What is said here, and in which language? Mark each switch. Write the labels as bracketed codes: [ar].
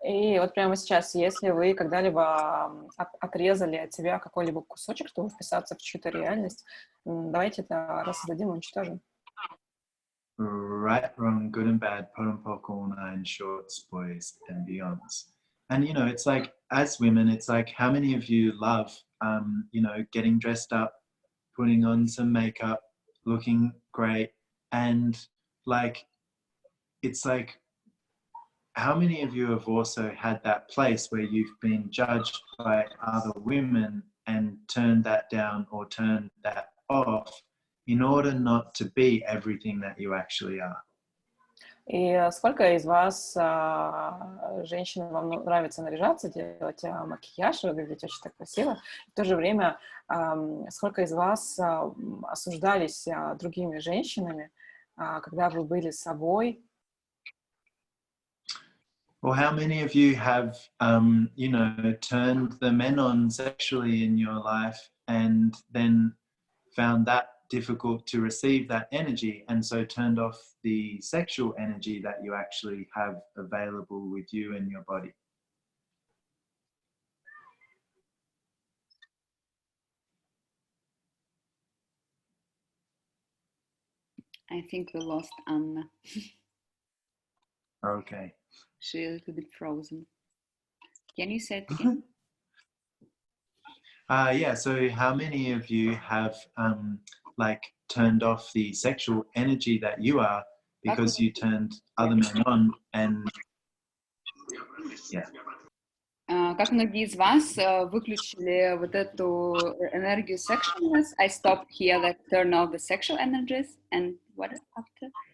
[ru] И вот прямо сейчас, если вы когда-либо отрезали от себя какой-либо кусочек, чтобы вписаться в чью-то реальность, давайте это рассоздадим и уничтожим. [en] Right, wrong, good and bad, pot and popcorn, and shorts, boys and beyonds. And it's like, as women, it's like, how many of you love getting dressed up, putting on some makeup, looking great, and like, it's like, how many of you have also had that place where you've been judged by other women and turned that down or turned that off in order not to be everything that you actually are. [ru] И сколько из вас, женщин, вам нравится наряжаться, делать макияж, выглядеть очень так красиво? В то же время, сколько из вас осуждались другими женщинами, когда вы были собой? [en] Or how many of you have, you know, turned the men on sexually in your life and then found that difficult to receive that energy, and so turned off the sexual energy that you actually have available with you in your body? I think we lost Anna. Okay. She's a little bit frozen. Can you say it again? Yeah, so how many of you have like turned off the sexual energy that you are because you turned other men on, and yeah. [ru] Как многие из вас выключили вот эту энергию sexualness? [en] I stopped here, like turn off the sexual energies, and what after?